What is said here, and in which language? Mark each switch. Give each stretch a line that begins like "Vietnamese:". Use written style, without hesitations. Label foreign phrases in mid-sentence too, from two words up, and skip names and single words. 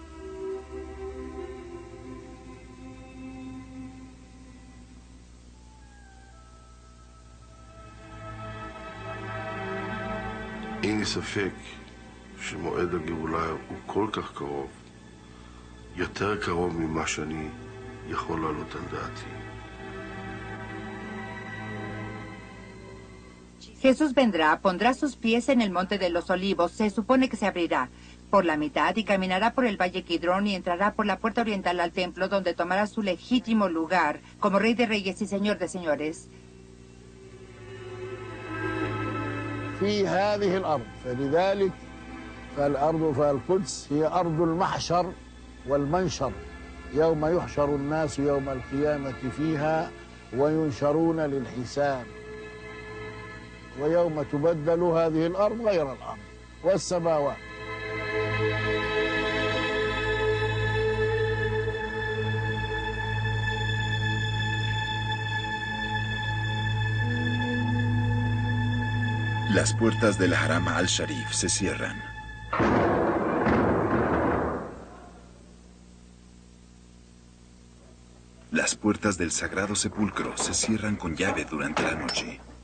Hebrew: אין לי ספק שמועד הגאולה הוא כל כך קרוב, יותר קרוב ממה שאני יכול לעלות על דעתי.
Spanish: Jesús vendrá, pondrá sus pies en el monte de los olivos, se supone que se abrirá por la mitad y caminará por el valle Kidrón y entrará por la puerta oriental al templo donde tomará su legítimo lugar como rey de reyes y señor de señores.
Arabic: في هذه الأرض فلذلك فالقدس هي أرض المحشر والمنشر يوم يحشر الناس يوم القيامة فيها وينشرون للحساب ويوم تبدل هذه الأرض غير الأرض والسماوات.
Spanish: Las puertas del Haram al-Sharif se cierran. Las puertas del Sagrado Sepulcro se cierran con llave durante la noche.